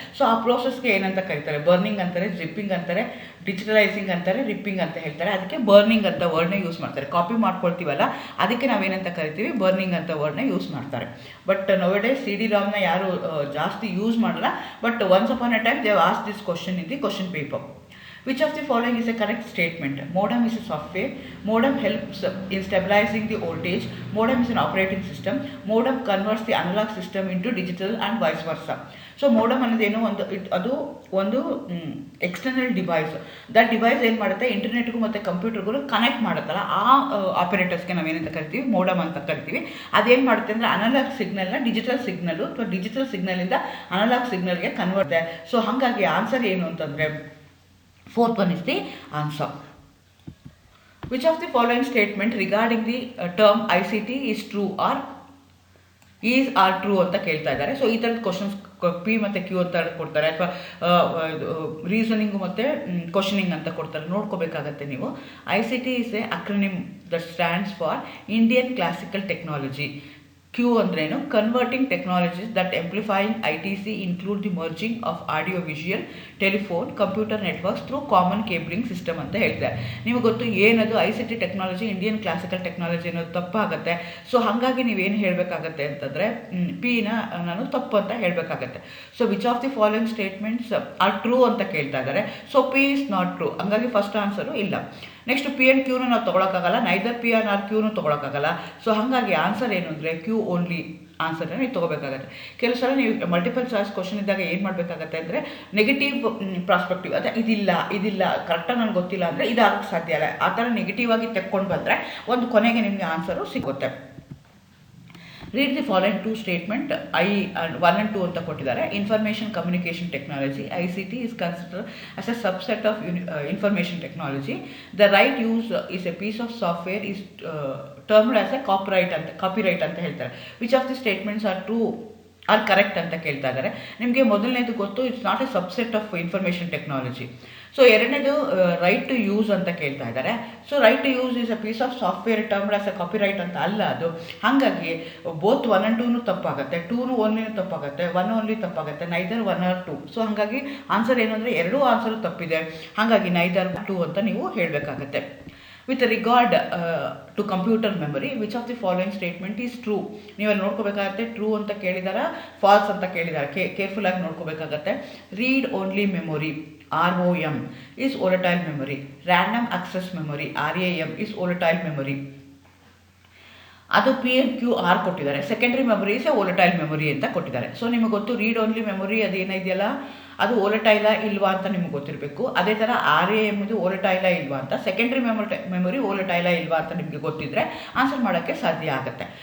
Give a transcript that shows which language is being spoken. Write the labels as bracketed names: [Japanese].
[Kannada] So ಆ ಪ್ರೋಸೆಸ್ಗೆ ಏನಂತ ಕರೀತಾರೆ, ಬರ್ನಿಂಗ್ ಅಂತಾರೆ, ಜಿಪ್ಪಿಂಗ್ ಅಂತಾರೆ, ಡಿಜಿಟಲೈಸಿಂಗ್ ಅಂತಾರೆ, ರಿಪ್ಪಿಂಗ್ ಅಂತ ಹೇಳ್ತಾರೆ. ಅದಕ್ಕೆ ಬರ್ನಿಂಗ್ ಅಂತ ವರ್ಡ್ನ ಯೂಸ್ ಮಾಡ್ತಾರೆ. ಕಾಪಿ ಮಾಡ್ಕೊಳ್ತೀವಲ್ಲ, ಅದಕ್ಕೆ ನಾವೇನಂತ ಕರಿತೀವಿ, ಬರ್ನಿಂಗ್ ಅಂತ ವರ್ಡ್ನ ಯೂಸ್ ಮಾಡ್ತಾರೆ. [English] but nowadays CD-ROMನ [Kannada] ಯಾರು ಜಾಸ್ತಿ ಯೂಸ್ ಮಾಡಲ್ಲ. [English] But once upon a time they have asked this question in the question paper. Which of the following is a correct statement? Modem is a software. Modem helps in stabilizing the voltage. Modem is an operating system. Modem converts the analog system into digital and vice versa. [Kannada] So modem ಅನ್ನೋದೇನು ಅದು ಒಂದು external device. That device ಏನು ಮಾಡುತ್ತೆ, ಇಂಟರ್ನೆಟ್ಗೂ ಮತ್ತು ಕಂಪ್ಯೂಟರ್ಗೂ connect ಮಾಡುತ್ತಲ್ಲ, ಆ ಆಪರೇಟರ್ಸ್ಗೆ ನಾವೇನಂತ ಕರಿತೀವಿ, modem ಅಂತ ಕರಿತೀವಿ. ಅದೇನು ಮಾಡುತ್ತೆ ಅಂದರೆ ಅನಲಾಗ್ ಸಿಗ್ನಲ್ನ ಡಿಜಿಟಲ್ ಸಿಗ್ನಲ್ಲು ಅಥವಾ ಡಿಜಿಟಲ್ ಸಿಗ್ನಲಿಂದ ಅನಲಾಗ್ ಸಿಗ್ನಲ್ಗೆ ಕನ್ವರ್ಟ್. ಸೊ ಹಾಗಾಗಿ ಆನ್ಸರ್ ಏನು ಅಂತಂದರೆ [English] fourth one is the answer. Which of the following statement regarding the term ICT is true or true [Kannada] ಅಂತ ಕೇಳ್ತಾ ಇದ್ದಾರೆ. ಸೊ ಈ ಥರದ ಕ್ವಶನ್ಸ್ ಪಿ ಮತ್ತು ಕ್ಯೂ ಅಂತ ಕೊಡ್ತಾರೆ, ಅಥವಾ ರೀಸನಿಂಗು ಮತ್ತು ಕ್ವಶನಿಂಗ್ ಅಂತ ಕೊಡ್ತಾರೆ, ನೋಡ್ಕೋಬೇಕಾಗತ್ತೆ ನೀವು. [English] ICT is a acronym that stands for Indian Classical Technology. Q [Kannada] ಅಂದ್ರೇನು, [English] converting technologies that amplifying ITC include the merging of audio visual telephone computer networks through common cabling system [Kannada] ಅಂತ ಹೇಳ್ತಾರೆ. ನಿಮಗೆ ಗೊತ್ತು ಏನದು ICT technology, Indian classical technology ಅನ್ನೋದು ತಪ್ಪಾಗುತ್ತೆ. So ಹಾಗಾಗಿ ನೀವೇನು ಹೇಳಬೇಕಾಗತ್ತೆ ಅಂತಂದರೆ ಪಿನ ನಾನು ತಪ್ಪು ಅಂತ ಹೇಳಬೇಕಾಗತ್ತೆ. [English] so which of the following statements are true [Kannada] ಅಂತ ಕೇಳ್ತಾ ಇದ್ದಾರೆ. So [English] P is not true, [Kannada] ಹಂಗಾಗಿ ಫಸ್ಟ್ ಆನ್ಸರು ಇಲ್ಲ. ನೆಕ್ಸ್ಟ್ ಪಿ ಆ್ಯಂಡ್ ಕ್ಯೂನು ನಾವು ತೊಗೊಳಕ್ಕಾಗಲ್ಲ, ನೈದರ್ ಪಿ ಆರ್ ಕ್ಯೂನು ತೊಗೊಳಕ್ಕಾಗಲ್ಲ. ಸೊ ಹಾಗಾಗಿ ಆನ್ಸರ್ ಏನು ಅಂದರೆ ಕ್ಯೂ ಓನ್ಲಿ ಆನ್ಸರ್ನ ನೀವು ತೊಗೋಬೇಕಾಗತ್ತೆ. ಕೆಲವು ಸಲ ನೀವು ಮಲ್ಟಿಪಲ್ ಚಾಯ್ಸ್ ಕ್ವಶನ್ ಇದ್ದಾಗ ಏನು ಮಾಡಬೇಕಾಗತ್ತೆ ಅಂದರೆ ನೆಗೆಟಿವ್ ಪ್ರಾಸ್ಪೆಕ್ಟಿವ್, ಅದೇ ಇದಿಲ್ಲ ಕರೆಕ್ಟಾಗಿ ನನಗೆ ಗೊತ್ತಿಲ್ಲ ಅಂದರೆ ಇದಾಗಕ್ಕೆ ಸಾಧ್ಯ ಇಲ್ಲ, ಆ ಥರ ನೆಗೆಟಿವ್ ಆಗಿ ತೆಕ್ಕೊಂಡು ಬಂದರೆ ಒಂದು ಕೊನೆಗೆ ನಿಮಗೆ ಆನ್ಸರು ಸಿಗುತ್ತೆ. [English] Read the following two statement. 1 and 2 [Kannada] ಅಂತ ಕೊಟ್ಟಿದ್ದಾರೆ. [English] Information communication technology ICT is considered as a subset of information technology. The right use is a piece of software is termed as a copyright [Kannada] ಅಂತ ಹೇಳ್ತಾರೆ. [English] Which of the statements are true or correct [Kannada] ಅಂತ ಕೇಳ್ತಾ ಇದ್ದಾರೆ. ನಿಮಗೆ ಮೊದಲನೇದು ಗೊತ್ತು, [English] It's not a subset of information technology. So ಎರಡನೇದು right to use [Kannada] ಅಂತ ಕೇಳ್ತಾ ಇದ್ದಾರೆ. [English] so right to use is a piece of software termed as a copyright [Kannada] ಅಂತ ಅಲ್ಲ ಅದು. ಹಾಗಾಗಿ ಬೋತ್ 1 and 2 ತಪ್ಪಾಗುತ್ತೆ, 2 ಓನ್ಲಿ ತಪ್ಪಾಗುತ್ತೆ, 1 ಓನ್ಲಿ ತಪ್ಪಾಗುತ್ತೆ, ನೈದರ್ 1 or 2. ಸೊ ಹಾಗಾಗಿ ಆನ್ಸರ್ ಏನು ಅಂದರೆ ಎರಡೂ ಆನ್ಸರು ತಪ್ಪಿದೆ, ಹಾಗಾಗಿ ನೈದರ್ 2 ಅಂತ ನೀವು ಹೇಳಬೇಕಾಗತ್ತೆ. [English] With regard to computer memory, which of the following statement is true? [Kannada] ನೀವಲ್ಲಿ ನೋಡ್ಕೋಬೇಕಾಗತ್ತೆ, ಟ್ರೂ ಅಂತ ಕೇಳಿದಾರಾ ಫಾಲ್ಸ್ ಅಂತ ಕೇಳಿದಾರೆ, ಕೇರ್ಫುಲ್ಲಾಗಿ ನೋಡ್ಕೋಬೇಕಾಗತ್ತೆ. [English] Read only memory ROM is volatile memory. Random access memory RAM is volatile memory. [Kannada] ಅದು ಪಿ ಆ್ಯಂಡ್ ಕ್ಯೂ ಆರ್ ಕೊಟ್ಟಿದ್ದಾರೆ. [English] secondary memory is a volatile memory [Kannada] ಅಂತ ಕೊಟ್ಟಿದ್ದಾರೆ. So ನಿಮಗೆ ಗೊತ್ತು read only memory ಅದೇನಿದೆಯಲ್ಲ ಅದು ವೋಲಟೈಲ ಇಲ್ವಾ ಅಂತ ನಿಮ್ಗೆ ಗೊತ್ತಿರಬೇಕು. ಅದೇ ಥರ RAM ಇದು ವೋಲಟೈಲ ಇಲ್ವಾ ಅಂತ, ಸೆಕೆಂಡ್ರಿ ಮೆಮೊರಿ ವೋಲಟೈಲ ಇಲ್ವಾ ಅಂತ ನಿಮಗೆ ಗೊತ್ತಿದ್ದರೆ ಆನ್ಸರ್ ಮಾಡೋಕ್ಕೆ ಸಾಧ್ಯ ಆಗುತ್ತೆ.